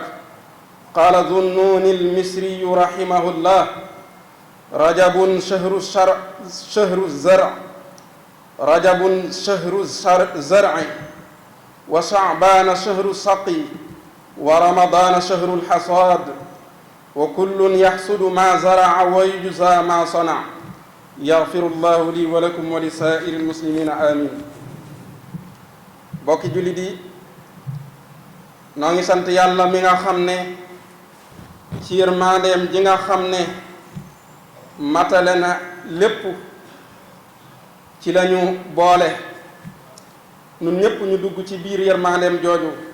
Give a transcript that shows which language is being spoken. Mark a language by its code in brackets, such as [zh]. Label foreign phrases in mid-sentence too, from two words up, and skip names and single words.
[ar] قال ذو النون المصري رحمه الله: رجب شهر الزرع، رجب شهر الزرع، وشعبان شهر السقي، ورمضان شهر الحصاد، وكل يحصد ما زرع ويجزى ما صنع. يغفر الله لي ولكم ولسائر المسلمين آمين. [wo] bokki jullit yi, noo ngi sant yàlla mi nga xam ne ci yërmandeem ji nga xam ne matale na lépp ci lañu boole nun ñépp ñu dugg ci biir yërmandeem jooju.